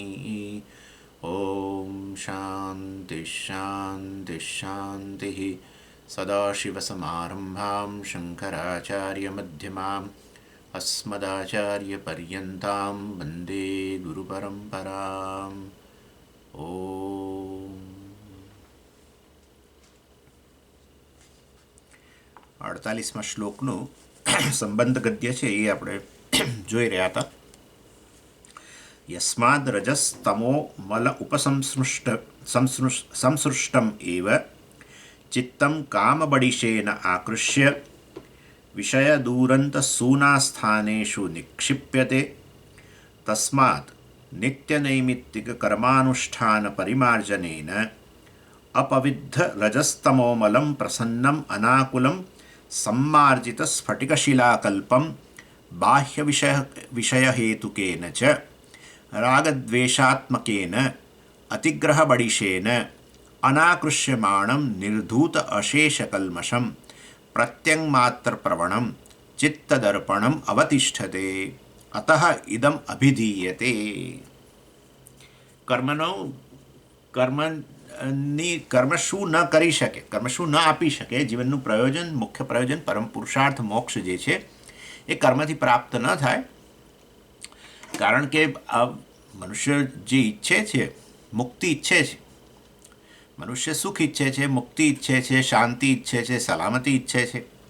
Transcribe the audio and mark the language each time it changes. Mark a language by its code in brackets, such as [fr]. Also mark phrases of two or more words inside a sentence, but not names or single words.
[sa] ॐ शान्ति शान्ति शान्तिः। सदाशिवसमारम्भां शङ्कराचार्यमध्यमाम् अस्मदाचार्यपर्यन्तां वन्दे गुरुपरम्पराम्। [gu] ઓમ 48મા શ્લોકનું સંબંધ ગદ્ય છે એ આપણે જોઈ રહ્યા હતા. [sa] यस्मात् रजस्तमो मल संसृष्टम् एव चित्तम् कामबडिशेन आकृष्य विषयदुरन्तसूनास्थानेषु निक्षिप्यते तस्मात् नित्यनैमित्तिककर्मानुष्ठानपरिमार्जनेन अपविद्धरजस्तमोमलं प्रसन्नम् अनाकुलं सम्मार्जितस्फटिकशिलाकल्पं बाह्यविषयहेतुकेन च रागद्वेषात्मकेन अतिग्रहबडिशेन अनाकृष्यमाणं निर्धूत अशेषकल्मषं प्रत्यङ्मात्रप्रवणं चित्तदर्पणम् अवतिष्ठते अतः इदम अभिधीयते. [gu] કર્મ શું ન કરી શકે, કર્મ શું ન આપી શકે, જીવનનું પ્રયોજન, મુખ્ય પ્રયોજન, પરમ પુરુષાર્થ મોક્ષ જે છે એ કર્મથી પ્રાપ્ત ન થાય. કારણ કે મનુષ્ય જે ઈચ્છે છે, મુક્તિ ઈચ્છે છે, મનુષ્ય સુખ ઈચ્છે છે, મુક્તિ ઈચ્છે છે, શાંતિ ઈચ્છે છે, સલામતી ઈચ્છે છે.